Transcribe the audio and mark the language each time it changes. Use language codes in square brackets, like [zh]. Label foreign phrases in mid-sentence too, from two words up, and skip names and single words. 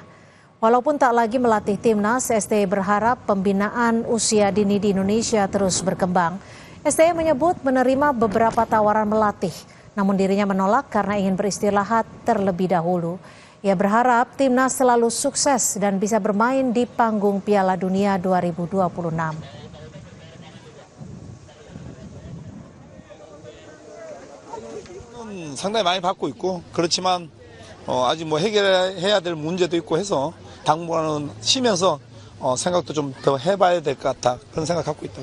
[id] Walaupun tak lagi melatih Timnas, STY berharap pembinaan usia dini di Indonesia terus berkembang. STY menyebut menerima beberapa tawaran melatih, namun dirinya menolak karena ingin beristirahat terlebih dahulu. Ia berharap Timnas selalu sukses dan bisa bermain di panggung Piala Dunia 2026. [ko] 상당히 많이 받고 있고 그렇지만 아직 뭐 해결해야 될 문제도 있고 해서 당분간은 쉬면서 생각도 좀 더 해봐야 될 것 같다 그런 생각 갖고 있다.